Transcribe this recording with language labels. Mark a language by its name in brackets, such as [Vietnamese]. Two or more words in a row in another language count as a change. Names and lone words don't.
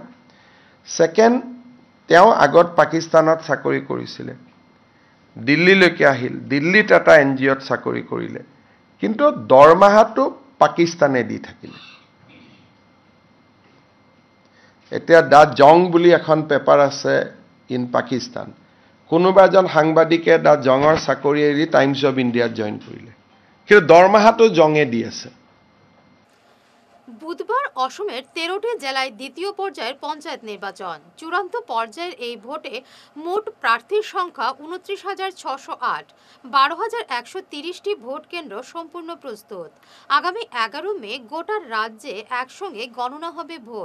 [Assamese] ছেকেণ্ড, তেওঁ আগত পাকিস্তানত চাকৰি কৰিছিলে, দিল্লীলৈকে আহিল, দিল্লীত এটা NGOত চাকৰি কৰিলে, কিন্তু দৰমহাটো পাকিস্তানে দি থাকিলে। এতিয়া দ্য জং বুলি এখন পেপাৰ আছে ইন পাকিস্তান, কোনোবা এজন সাংবাদিকে দ্য জঙৰ চাকৰি এৰি টাইমছ অফ ইণ্ডিয়াত জইন কৰিলে, কিন্তু দৰমহাটো জঙে দি আছে। [Bangla] বুধবার অসমের 13টি জেলায় দ্বিতীয় পর্যায়ের পঞ্চায়েত নির্বাচন। চূড়ান্ত পর্যায়ের এই ভোটে মোট প্রার্থীর সংখ্যা 29,608, 12,130টি ভোট কেন্দ্র সম্পূর্ণ প্রস্তুত। আগামী 11 মে গোটা রাজ্যে একসঙ্গে গণনা হবে ভোট।